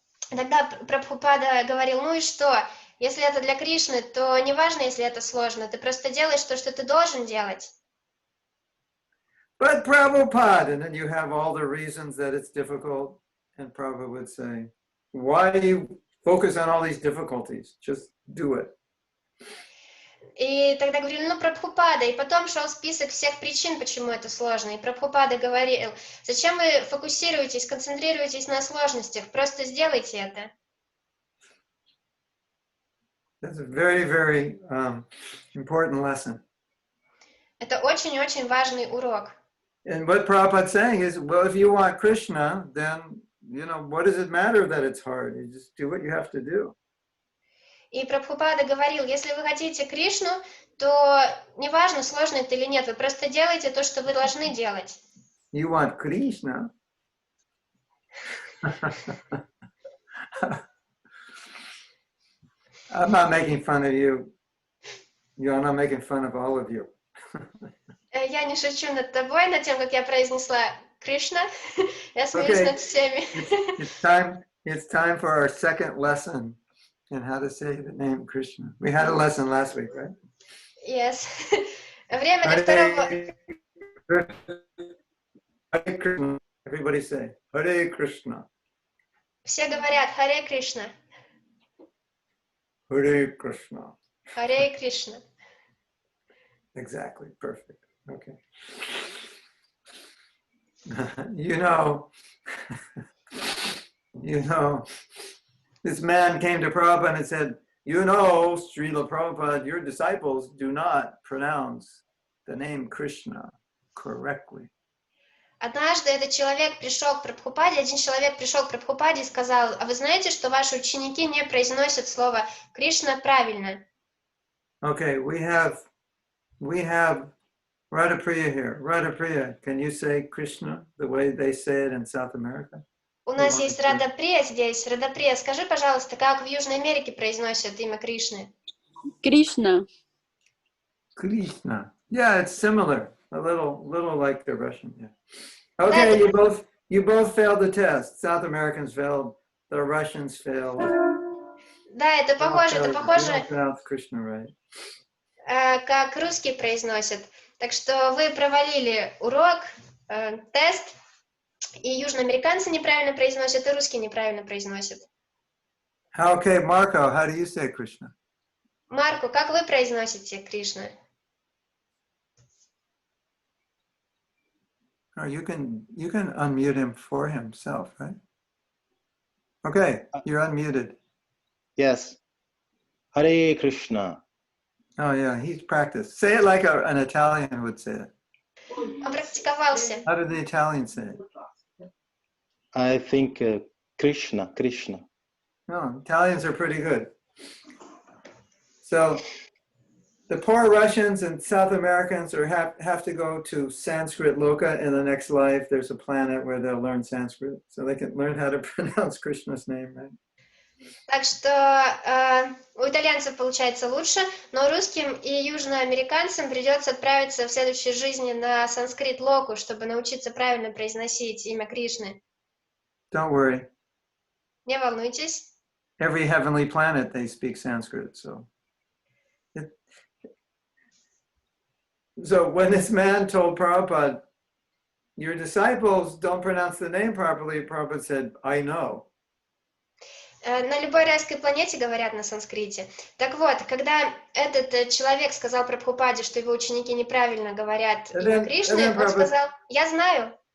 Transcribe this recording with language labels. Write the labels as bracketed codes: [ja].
[ru] Тогда Прабхупада говорил, ну и что? Если это для Кришны, то не важно, если это сложно. Ты просто делаешь то, что ты должен делать. [en] But Prabhupada, and then you have all the reasons that it's difficult. And Prabhupada would say, why do you focus on all these difficulties? Just do it. [ru] И тогда говорили, ну, Прабхупада. И потом шел список всех причин, почему это сложно. И Прабхупада говорил, зачем вы фокусируетесь, концентрируетесь на сложностях? Просто сделайте это. [en] That's a very, very important lesson. [ru] Это очень-очень важный урок. [en] And what Prabhupada's saying is, well, if you want Krishna, then, you know, what does it matter that it's hard? You just do what you have to do. [ru] И Прабхупада говорил, если вы хотите Кришну, то неважно, сложно это или нет, вы просто делаете то, что вы должны делать. [en] You want Krishna? I'm not making fun of you. I'm not making fun of all of you. [ru] Я не шучу над тобой, над тем, как я произнесла Кришна. Я смеюсь над всеми. [en] It's time for our second lesson in how to say the name Krishna. We had a lesson last week, right? [ru] Yes. Время для второго. [en] Hare Krishna. Everybody say Hare Krishna. [ru] Все говорят Харе Кришна. [en] Hare Krishna. [ru] Харе Кришна. [en] Exactly. Perfect. Okay. You know, this man came to Prabhupada and said, you know, Srila Prabhupada, your disciples do not pronounce the name Krishna correctly. [ru] Однажды этот человек пришел к Прабхупаде, один человек пришел к Прабхупаде и сказал, а вы знаете, что ваши ученики не произносят слово Кришна правильно? [en] Okay, we have Radhapriya here. Radhapriya, can you say Krishna the way they say it in South America? [ru] У нас есть Радаприя здесь. Радаприя, скажи, пожалуйста, как в Южной Америке произносят имя Кришны? [en] Krishna. Krishna. Yeah, it's similar. little like the Russian. Yeah. Okay, you both failed the test. South Americans failed. The Russians failed. [ru] Да, это похоже, [en] You don't pronounce Krishna right. [ru] как русские произносят. Так что вы провалили урок, тест, и южноамериканцы неправильно произносят, и русские неправильно произносят. [en] Okay, Marco, how do you say Krishna? [ru] Марко, как вы произносите Кришна? [en] Oh, you can unmute him for himself, right? Okay, you're unmuted. Yes. Hare Krishna. Oh yeah, he's practiced. Say it like an Italian would say it. [ru] Он практиковался. [en] How do the Italians say it? I think Krishna. No, Italians are pretty good. So the poor Russians and South Americans have to go to Sanskrit Loka in the next life. There's a planet where they'll learn Sanskrit, so they can learn how to pronounce Krishna's name, right? [ru] Так что у итальянцев получается лучше, но русским и южноамериканцам придется отправиться в следующей жизни на санскрит-локу, чтобы научиться правильно произносить имя Кришны. [en] Don't worry. [ru] Не волнуйтесь. [en] Every heavenly planet, they speak Sanskrit, so. So when this man told Prabhupada, your disciples don't pronounce the name properly, Prabhupada said, I know. [ru] На любой райской планете говорят на санскрите. Так вот, когда этот человек сказал Прабхупаде, что его ученики неправильно говорят имя Кришны, он сказал, я знаю.